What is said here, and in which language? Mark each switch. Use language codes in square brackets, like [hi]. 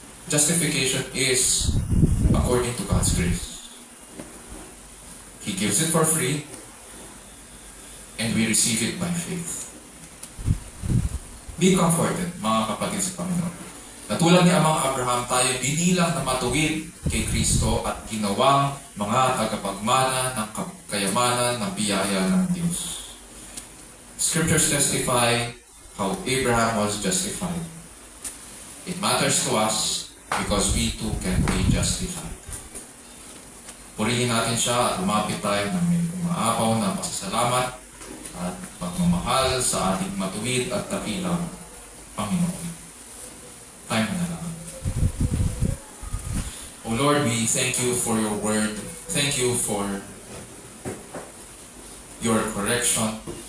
[en] Justification is according to God's grace. He gives it for free, and we receive it by faith. Be comforted, [tl] mga kapatid sa Panginoon. Na tulad ni Amang Abraham, tayo binilang na matuwid kay Kristo at ginawang mga tagapagmana ng kayamanan ng biyaya ng Diyos. [en] Scriptures testify how Abraham was justified. It matters to us because we too can be justified. [tl] Purihin natin siya at lumapit tayo ng may umaapaw na pasasalamat at pagmamahal sa ating matuwid at dakilang Panginoon. Tayo na lang. [en] O Lord, we thank you for your word. Thank you for your correction.